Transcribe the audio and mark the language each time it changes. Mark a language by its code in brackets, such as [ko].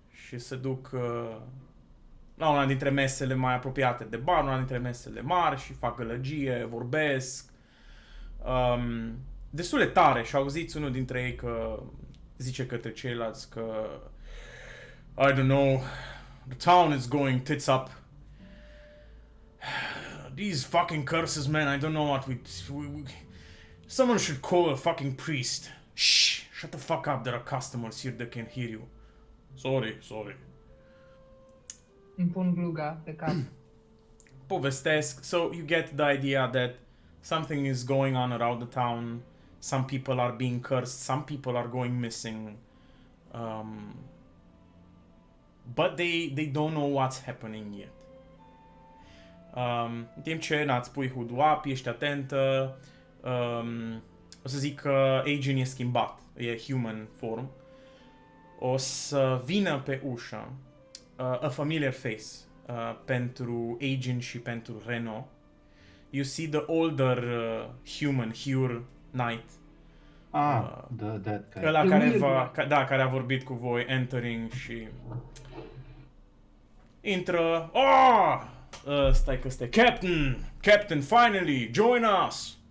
[ro] și se duc la una dintre mesele mai apropiate de bar, una dintre mesele mari și fac gălăgie, vorbesc. Destul de tare și auziți unul dintre ei că zice către ceilalți că [en] I don't know, the town is going tits up. These fucking curses, man, I don't know what we someone should call a fucking priest. Shh, shut the fuck up, there are customers here that can hear you. Sorry. [ro] Îmi pun gluga pe cap. Povestesc. [en] So you get the idea that something is going on around the town. Some people are being cursed. Some people are going missing. But they don't know what's happening yet. [ro] În timp ce îți pui hood-ul up, ești atentă, o să zic că Aegon e schimbat, e human form. O să vină pe ușă [en] a familiar face [ro] pentru Aegon și pentru Reno. [en] You see the older human, Hur Knight. That guy. [ro] Ăla care a vorbit cu voi, entering și intră. Stai că stai. [en] Captain, finally, join us.